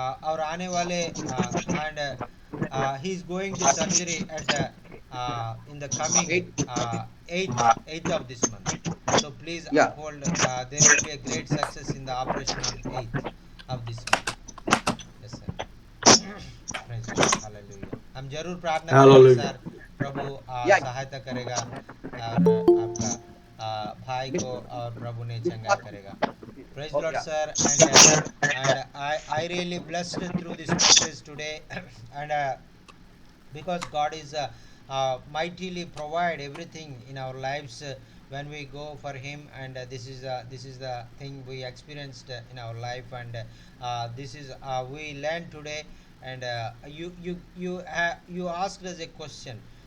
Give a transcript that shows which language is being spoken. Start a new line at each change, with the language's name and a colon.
Hindi: और आने वाले
English: and he is going to surgery at in the coming 8th of this month. So please या uphold, there will be a great success in the operation on 8th of this month. Yes sir. Praise the Lord, hallelujah.
Hindi: हम जरूर प्रार्थना करेंगे
English: Hallelujah.
Hindi: Sir, प्रभु या सहायता करेगा और आपका भाई को और प्रभु ने चंगाई करेगा।
English: Praise the Lord, या sir, and I really blessed through this message today, and because God is mightily provide everything in our lives when we go for Him, and this is the thing we experienced in our life, and this is we learned today, and you asked us a question.